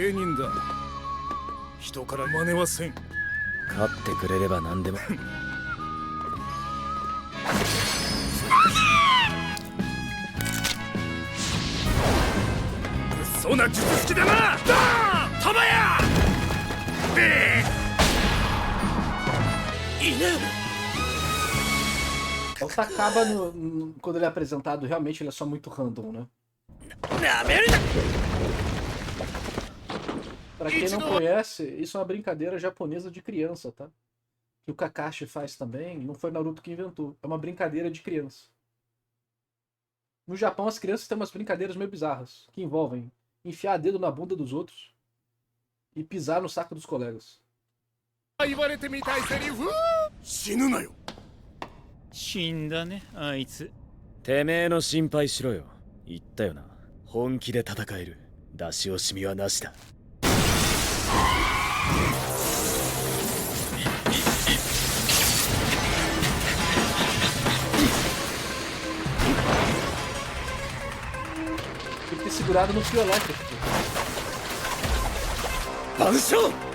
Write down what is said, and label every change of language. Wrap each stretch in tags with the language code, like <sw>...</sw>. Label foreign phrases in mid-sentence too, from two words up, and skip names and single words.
<ja>芸人だ、人から真似はせん。勝ってくれれば何でも物騒な術式だな。だー玉や</ja> <pt>O Takaba, quando ele é apresentado, realmente ele é só muito random, né? Pra quem não conhece, isso é uma brincadeira japonesa de criança, tá? Que o Kakashi faz também, não foi Naruto que inventou. É uma brincadeira de criança. No Japão, as crianças têm umas brincadeiras meio bizarras, que envolvem enfiar dedo na bunda dos outros e pisar no saco dos colegas.</pt> <ja>言われてみたいセリフ。死ぬなよ。死んだねあいつ。てめえの心配しろよ。言ったよな、本気で戦える。出し惜しみはなしだ。</ja> <pt>Tem que ter segurado no fio elétrico.</pt> <ja>万象</ja>